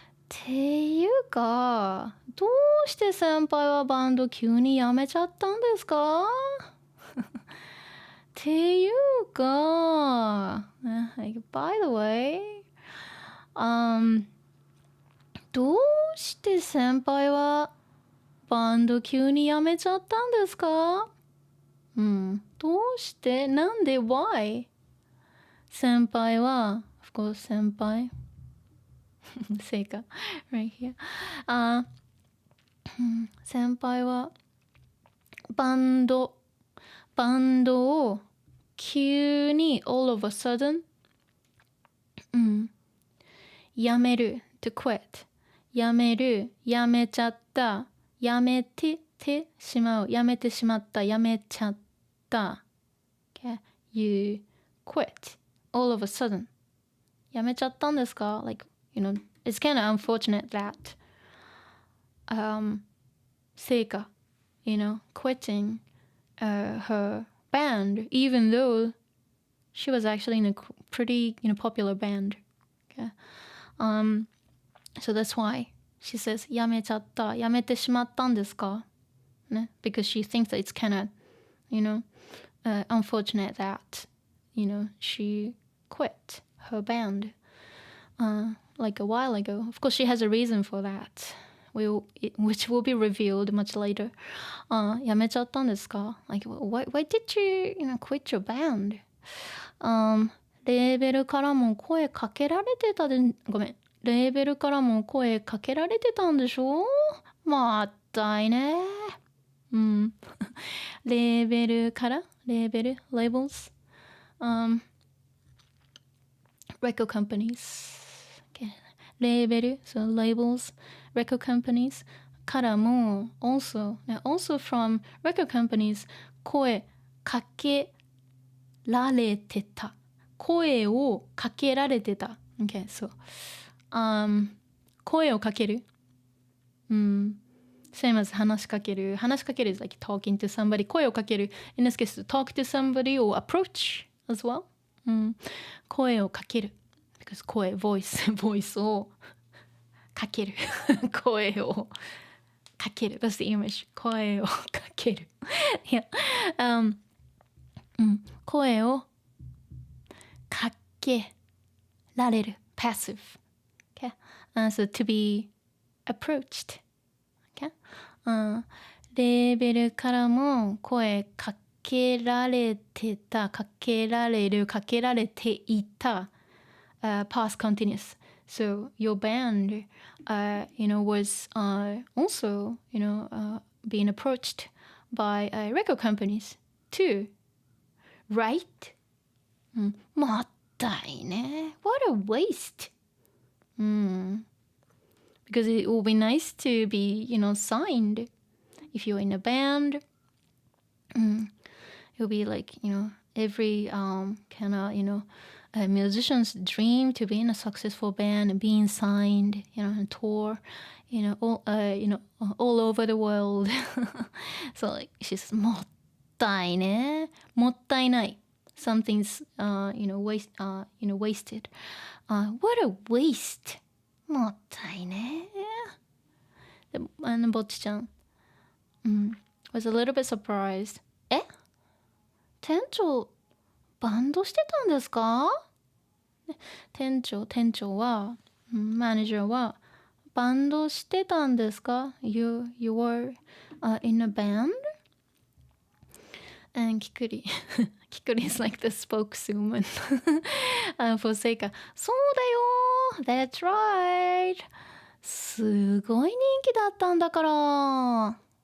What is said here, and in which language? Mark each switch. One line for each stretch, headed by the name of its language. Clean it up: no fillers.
Japanese: っていうか、どうして先輩はバンド急に辞めちゃったんですかっていうか、
English: by the way,
Japanese: どうして先輩はバンド急に辞めちゃったんですか？どうしてなんで
English: why?
Japanese: 先輩は of course 先輩Seika right here. 先輩はバンドを急に
English: all of a sudden
Japanese: やめる
English: to quit
Japanese: やめるやめちゃったやめてしまうやめてしまったやめちゃった okay?
English: You quit all of a sudden
Japanese: やめちゃったんですか
English: like it's kind of unfortunate that Seika quitting her band, even though she was actually in a pretty, popular band. Okay? So that's why she says,
Japanese: やめちゃった、やめてしまったんですか?
English: Because she thinks that it's kind of, unfortunate that, she quit her band like a while ago. Of course, she has a reason for that. Which will be revealed much later.
Japanese: やめちゃったんですか?
English: Like, why did you, quit your band?
Japanese: レーベルからも声かけられてたで、ごめん。レーベルからも声かけられてたんでしょ? まったいね。レーベルから labels.
English: Record companies. Okay.
Japanese: レーベル,
English: so labels, record companies
Japanese: からも
English: also from record companies
Japanese: 声かけられてた声をかけられてた okay so 声をかけるsame
English: as 話しかける is like talking to somebody 声をかける in this case talk to somebody or approach as well
Japanese: 声をかけるbecause
English: 声 voice をかける声をかける that's the English 声をかけるyeah.
Japanese: 声をかけられる passive okay?
English: So to be approached okay?
Japanese: レーベルからも声かけられてた、かけられる、かけられていた、
English: past continuous. So your band, was also, being approached by record companies too, right?
Japanese: もったいね。
English: What a waste. Because it will be nice to be, signed. If you're in a band, it'll be like, every kind of, a musician's dream to be in a successful band and being signed, and tour, all over the world. So like she's
Japanese: もったいね。もったいない。
English: Something's wasted. What a waste.
Japanese: もったいね。でぼっちちゃん
English: was a little bit surprised.
Japanese: 店長バンドしてたんですか？店長は、マネージャーはバンドしてたんですか？
English: You were in a band? And Kikuri is like the spokeswoman for Seika.
Japanese: そうだよ
English: That's right.
Japanese: すごい人気だったんだから。